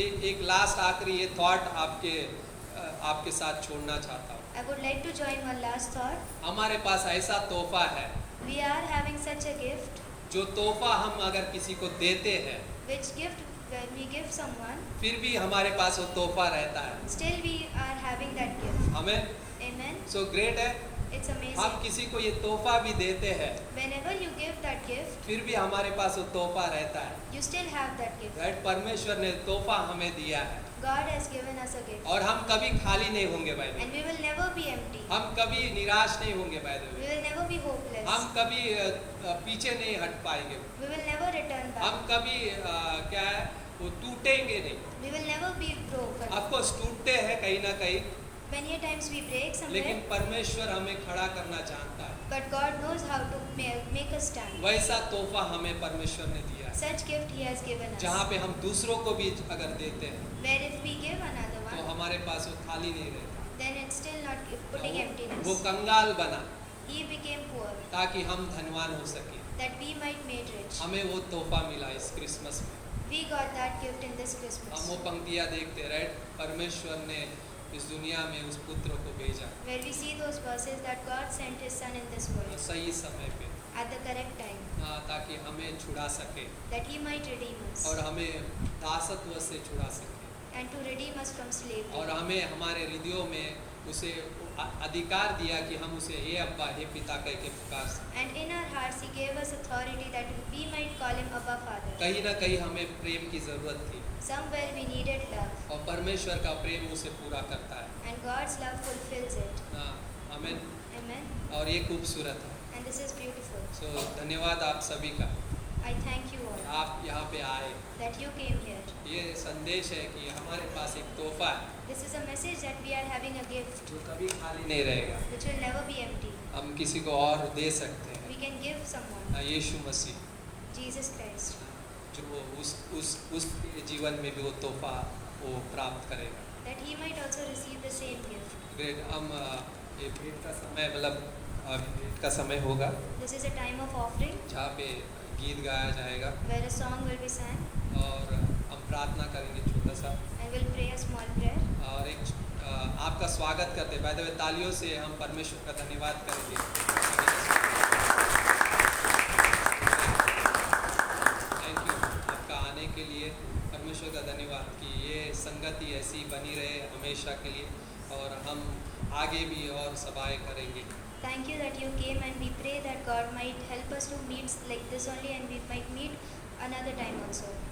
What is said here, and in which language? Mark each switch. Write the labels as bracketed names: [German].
[Hindi] एक लास्ट आखिरी ये थॉट आपके साथ छोड़ना चाहता हूँ [English] I would like to join one last thought. [Hindi] हमारे पास ऐसा तोहफा है [English] We are having such a gift, [Hindi] जो तोहफा हम अगर किसी को देते हैं [English] which gift when we give someone, [Hindi] फिर भी हमारे पास वो तोहफा रहता है [English] still we are having that gift. [Hindi] हमें [English] Amen. [Hindi] सो ग्रेट है [English] It's [Hindi] हम [English] amazing. [Hindi] किसी को ये तोहफा भी देते हैं [English] Whenever you give that gift, [Hindi] फिर भी हमारे पास वो तोहफा रहता है [English] you still have that gift. [Hindi] Right परमेश्वर ने तोहफा हमें दिया है [English] God has given us a gift. [Hindi] और हम कभी खाली नहीं होंगे भाई [English] And we will never be empty. [Hindi] हम कभी निराश नहीं होंगे भाई [English] We will never be hopeless. [Hindi] हम कभी पीछे नहीं हट पाएंगे [English] We will never return [Hindi] हम [English] back. [Hindi] कभी क्या है वो टूटेंगे नहीं [English] We will never be broken. [Hindi] Of course टूटते हैं कहीं ना कहीं [English] Many a times we break somewhere, [Hindi] लेकिन परमेश्वर हमें खड़ा करना चाहता है [English] but God knows how to make us stand. [Hindi] वैसा तोहफा हमें परमेश्वर ने दिया है, [English] Such gift He has given [Hindi] जहाँ [English] us. [Hindi] पे हम दूसरों को भी अगर देते हैं [English] Where if we give another [Hindi] तो [English] one, [Hindi] हमारे पास वो खाली नहीं रहता। [English] then it's still not putting [Hindi] वो [English] emptiness. [Hindi] कंगाल बना [English] He became poor, [Hindi] ताकि हम धनवान हो सके। [English] that we might made rich. [Hindi] हमें वो तोहफा मिला इस क्रिसमस में। [English] We got that gift in this [Hindi] हम [English] Christmas, [Hindi] वो पंक्तियाँ देखते रहे, परमेश्वर ने इस दुनिया में उस पुत्र को भेजा [English] where we see those verses that God sent His Son in this world [Hindi] सही समय पे, [English] at the correct time, [Hindi] ताकि हमें छुड़ा सके [English] that He might redeem us [Hindi] और हमें दासत्व से छुड़ा सके [English] and to redeem us from slavery. [Hindi] और हमें हमारे हृदयों में उसे अधिकार दिया कि हम उसे हे अब्बा हे पिता कह के पुकार सकें। [English] And in our hearts He gave us authority that we might call Him Abba Father. [Hindi] कहीं ना कहीं हमें प्रेम की ज़रूरत थी [English] Somewhere we needed love, [Hindi] और परमेश्वर का प्रेम उसे पूरा करता है। [English] and God's love fulfills it. [Hindi] आमीन। [English] Amen. [Hindi] और ये खूबसूरत है। [English] And this is beautiful. [Hindi] सो धन्यवाद आप सभी का, [English] I thank you all [Hindi] आप यहाँ पे आए। [English] that you came here. [Hindi] ये संदेश है कि हमारे पास एक तोहफा है [English] This is a message that we are having a gift [Hindi] जो कभी खाली नहीं रहेगा, [English] which will never be empty. [Hindi] हम किसी को और दे सकते [English] We [Hindi] हैं। [English] can give someone [Hindi] Yeshu Masih [English] Jesus Christ, [Hindi] जो उस जीवन में भी वो तोहफा वो प्राप्त करेगा। [English] that he might also receive the same gift. Great. [Hindi] हम ये भेंट का समय मतलब भेंट का समय होगा [English] This is a time of offering [Hindi] जहाँ पे गीत गाया जाएगा [English] where a song will be sang [Hindi] और हम प्रार्थना करेंगे छोटा सा [English] and we'll pray a small prayer. [Hindi] और एक आपका स्वागत करते [English] by the way [Hindi] तालियों से हम परमेश्वर का धन्यवाद करेंगे। थैंक यू आपका आने के लिए, परमेश्वर का धन्यवाद कि ये संगति ऐसी बनी रहे हमेशा के लिए और हम आगे भी और सभाएं करेंगे। [English] Thank you that you came, and we pray that God might help us to meet like this only, and we might meet another time also.